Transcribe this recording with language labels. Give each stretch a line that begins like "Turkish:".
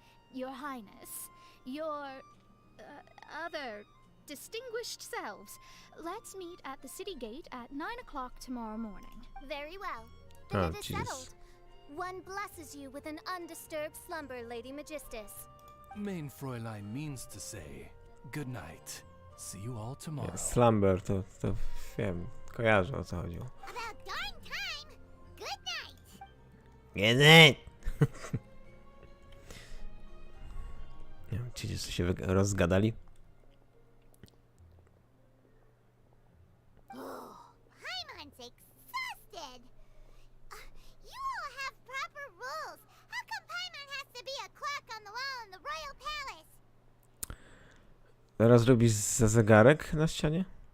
English: Your Highness, your other distinguished selves, let's meet at the city gate at 9 o'clock tomorrow morning. Very well. Then Oh, it is jeez. settled. One blesses you with an undisturbed slumber, Lady Magistus. Main Fräulein means to say, good night. See you all tomorrow.
Polish: Slumber, to wiem, kojarzę o co chodziło.
English: About darn time. Good night. Good night.
Polish: Nie wiem, ci się rozgadali.
English: Paimon's exhausted. You all have proper rules. How come Paimon has to be a clock on the wall in the royal palace?
Polish: Teraz robisz za zegarek na ścianie?